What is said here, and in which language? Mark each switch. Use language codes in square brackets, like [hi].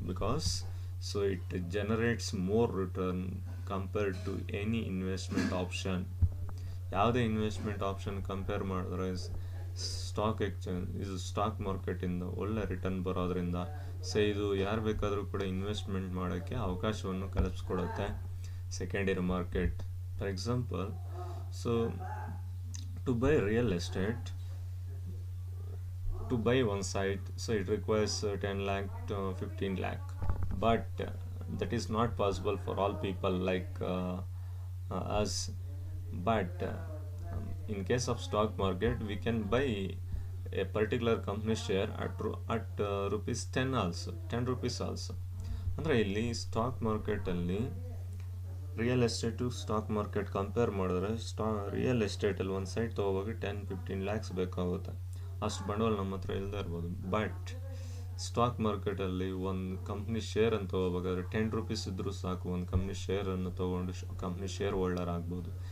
[en] Because so it generates more return compared to any investment option. [kn] ಯಾವುದೇ investment option compare ಮಾಡಿದ್ರೆ stock exchange ಇದು stock ಮಾರ್ಕೆಟಿಂದ ಒಳ್ಳೆ return ಬರೋದ್ರಿಂದ so ಇದು ಯಾರು ಬೇಕಾದರೂ ಕೂಡ ಇನ್ವೆಸ್ಟ್ಮೆಂಟ್ ಮಾಡೋಕ್ಕೆ ಅವಕಾಶವನ್ನು ಕಲ್ಪಿಸ್ಕೊಡುತ್ತೆ secondary market. [en] For example, so to buy real estate, to buy one site, so it requires 10 lakh to 15 lakh, but that is not possible for all people like us. But in case of stock market, we can buy a particular company share at rupees 10 rupees also. [kn] ಅಂದರೆ ಇಲ್ಲಿ stock ಮಾರ್ಕೆಟಲ್ಲಿ real estate stock market compare ಮಾಡಿದ್ರೆ real ಎಸ್ಟೇಟಲ್ಲಿ ಒಂದು site ತೊಗೋವಾಗ 10-15 lakhs ಬೇಕಾಗುತ್ತೆ. ಅಷ್ಟು ಬಂಡವಾಳ ನಮ್ಮ ಹತ್ರ ಇಲ್ಲದೆ ಇರ್ಬೋದು. ಬಟ್ ಸ್ಟಾಕ್ ಮಾರ್ಕೆಟಲ್ಲಿ ಒಂದು ಕಂಪ್ನಿ ಶೇರ್ ಅಂತ ತೊಗೋಬೇಕಾದ್ರೆ 10 rupees ಇದ್ದರೂ ಸಾಕು, ಒಂದು ಕಂಪ್ನಿ ಶೇರನ್ನು ತೊಗೊಂಡು ಕಂಪ್ನಿ ಶೇರ್ ಹೋಲ್ಡರ್ ಆಗ್ಬೋದು.